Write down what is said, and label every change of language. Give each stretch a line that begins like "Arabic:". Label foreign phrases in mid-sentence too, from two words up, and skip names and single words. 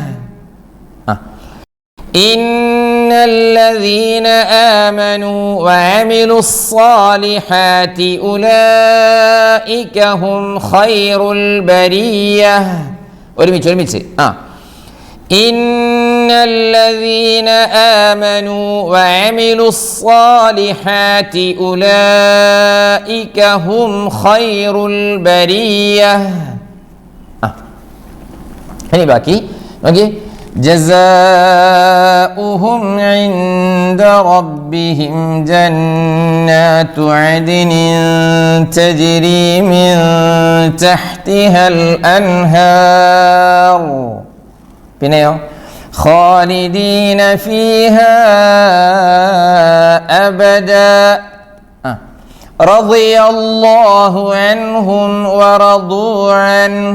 Arabic: إن الذين آمنوا وعملوا الصالحات أولئك هم خير البرية. ഒരുമിച്ച് إن الذين آمنوا وعملوا الصالحات أولئك هم خير البرية.
Malayalam: ഇനി ബാക്കി നോക്കി.
Arabic: جزاؤهم عند ربهم جنات عدن تجري من تحتها الأنهار. പിന്നെയോ خالدين فيها أبدا رضي الله عنهم ورضوا عنه.